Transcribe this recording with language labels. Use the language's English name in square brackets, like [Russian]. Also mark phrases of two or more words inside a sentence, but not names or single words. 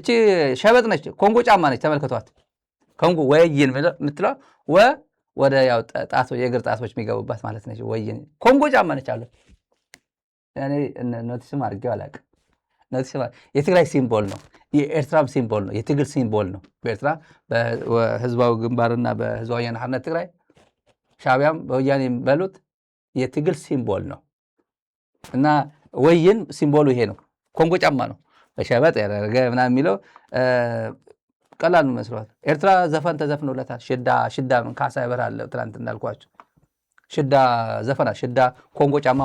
[Amharic] ሸበጥ ነች፣ ኮንጎ ጫማ ነች። ተመልከቷት። ኮንጎ ወየን የምትለው ወደ ያው ጣቶ የእግር ጣቶች የሚገቡባት ማለት ነች። ወየን ኮንጎ ጫማ ነች አለ። እኔ ኖቲስም አድርጌው አላውቅም። የትግራይ ሲምቦል ነው፣ የኤርትራም ሲምቦል ነው፣ የትግል ሲምቦል ነው። በኤርትራ በህዝባዊ ግንባርና በህዝባዊ ወያነ ሓርነት ትግራይ ሻዕቢያም በወያኔ በሉት የትግል ሲምቦል ነው እና ወይን ሲምቦሉ ይሄ ነው። ኮንጎ ጫማ ነው። በሸበጥ ያደረገ ምናምን የሚለው ቀላል መስሏል። ኤርትራ ዘፈን ተዘፍኖለታል። ሽዳ ካሳ ይበራል። ትናንት እንዳልኳቸው ሽዳ ዘፈና ሽዳ ኮንጎ ጫማ